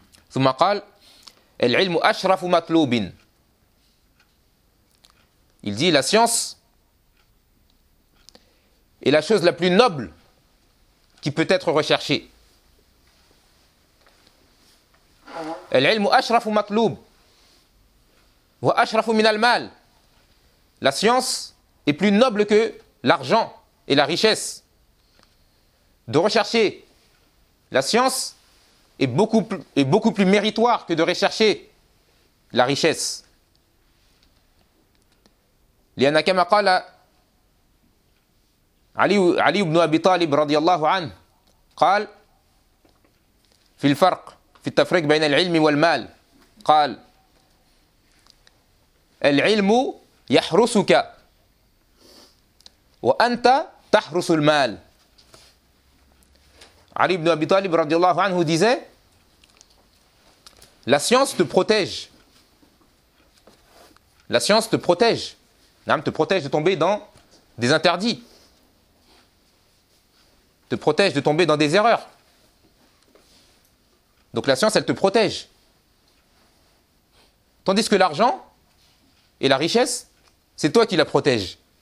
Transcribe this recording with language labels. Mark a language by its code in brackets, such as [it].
[ar] ثم قال العلم أشرف مطلوب. [fr] Il dit la science est la chose la plus noble qui peut être recherchée. [ar] العلم أشرف مطلوب وأشرف من المال. [fr] La science est plus noble que l'argent et la richesse. De rechercher la science est beaucoup plus méritoire que de rechercher la richesse. [ar] لأن كما قال علي بن أبي طالب رضي الله عنه قال في الفرق في التفريق بين العلم والمال قال العلم يحرسك وأنت تحرس المال. [fr] علي بن أبي طالب [ar] رضي الله عنه [fr] disait: la science te protège. La science te protège. Te protège de tomber dans des interdits. te protège de tomber dans des erreurs. Donc la science, elle te protège. Tandis que l'argent et la richesse, c'est toi qui la protèges.